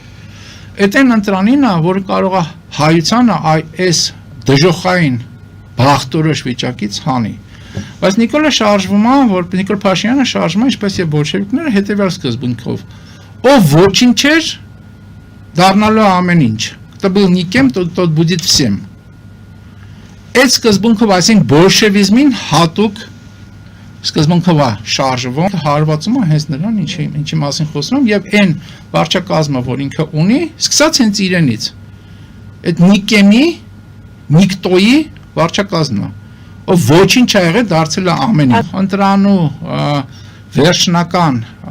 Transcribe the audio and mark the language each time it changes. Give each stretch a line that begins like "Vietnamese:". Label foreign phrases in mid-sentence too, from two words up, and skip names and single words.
Armenian: Այդ այն ընտրանին է, որը կարող է հայությանը այս դժոխային բախտորոշ վիճակից հանի։ Բայց Նիկոլը շարժվում է, որ Նիկոլ Փաշինյանը շարժվում է ինչպես եւ բոլշևիկները հետեւյալ սկզբունքով։ Ով ոչինչ էր, դառնալու ամեն ինչ։ Кто
Russian: был никем, тот будет всем։
Armenian: Այդ սկզբունքով, այսինքն բոլշևիզմին հատուկ սկզբունքով է շարժվում, հարվածում է հենց նրան, ինչի մասին խոսում եմ, եւ այն վարչակազմը, որ ինքը ունի, սկսած հենց իրենից։ Այդ Նիկեմի, Նիկտոյի վարչակազմն է, ով ոչինչ ա եղել, դարձել է ամեն ինչ։ Ընտրանու վերջնական